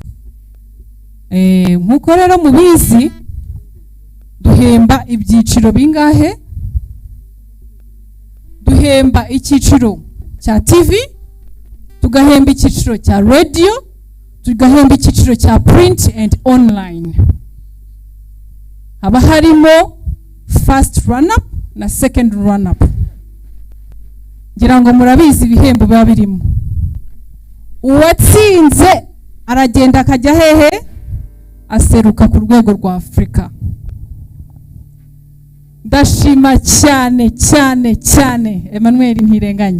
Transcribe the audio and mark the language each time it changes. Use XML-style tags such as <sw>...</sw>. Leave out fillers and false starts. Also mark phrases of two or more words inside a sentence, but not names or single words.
<rw>Nkuko rero mubizi duhemba ibyiciro bingahe? Duhemba icyiciro cya TV, tugahemba icyiciro cya radio, tugahemba icyiciro cya</rw> <en>print and online.</en> <rw>Haba harimo</rw> <en>first run up</en> <rw>na</rw> <en>second run up.</en> <rw>Ngira ngo murabizi ibihembo biba birimo. Uwatsinze aragenda akajya hehe? Aseruka ku rwego rwa Afrika. Ndashima cyane Emmanuel Ntirenganya.</rw>